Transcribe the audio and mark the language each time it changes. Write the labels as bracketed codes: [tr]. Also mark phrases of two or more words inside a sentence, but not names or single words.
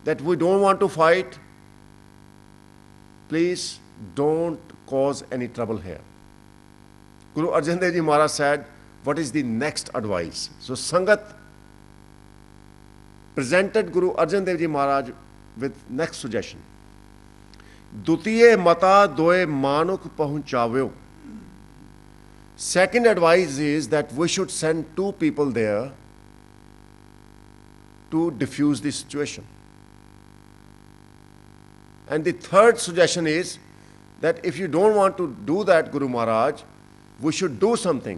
[en] that we don't want to fight, please don't cause any trouble here. Guru Arjan Dev Ji Maharaj said, what is the next advice? So Sangat presented Guru Arjan Dev Ji Maharaj with next suggestion. [pa] ਦੁਤੀਏ ਮਤਾ ਦੋਏ ਮਾਣੁਖ ਪਹੁੰਚਾਵਿਓ. [en] Second advice is that we should send 2 people there to diffuse the situation. And the third suggestion is that if you don't want to do that, Guru Maharaj, we should do something.